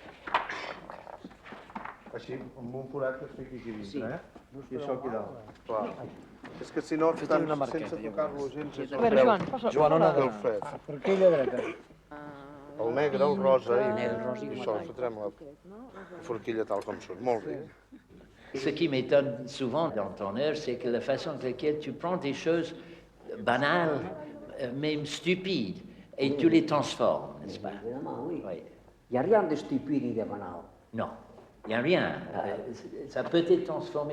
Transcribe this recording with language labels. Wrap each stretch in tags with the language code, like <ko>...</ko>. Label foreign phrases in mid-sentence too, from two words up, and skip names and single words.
<ca>Així, amb un forat que es fiqui aquí dintre, I això aquí dalt. Clar. És que si no, sense tocar-lo gens... A veure, Joan, Joan, el fred. Per aquella dreta. El negre, el rosa El negre, el rosa i i això, fotrem la forquilla tal com surt. Molt bé.</ca> <fr>Ce qui m'étonne souvent dans ton œuvre, c'est que la façon avec laquelle tu prends des choses banales, même stupides, et tu les transformes, n'est-ce pas? Évidemment, oui. Oui. Il n'y a rien de stupide ni de banal. Non, il n'y a rien. Ça peut être transformé.</fr>